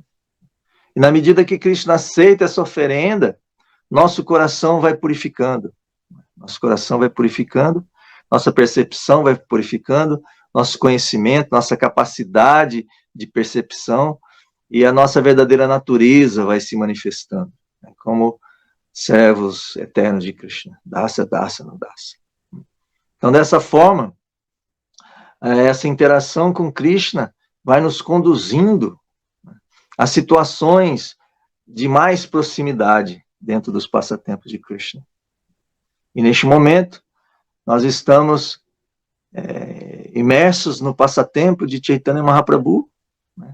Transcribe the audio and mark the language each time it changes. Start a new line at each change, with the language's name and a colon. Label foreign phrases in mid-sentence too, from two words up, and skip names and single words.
Portuguese: E na medida que Krishna aceita essa oferenda, nosso coração vai purificando. Nosso coração vai purificando, nossa percepção vai purificando, nosso conhecimento, nossa capacidade de percepção e a nossa verdadeira natureza vai se manifestando, né, como servos eternos de Krishna. Dasa, dasa, não dasa. Então, dessa forma, essa interação com Krishna vai nos conduzindo a situações de mais proximidade dentro dos passatempos de Krishna. E neste momento, nós estamos imersos no passatempo de Chaitanya Mahaprabhu, né?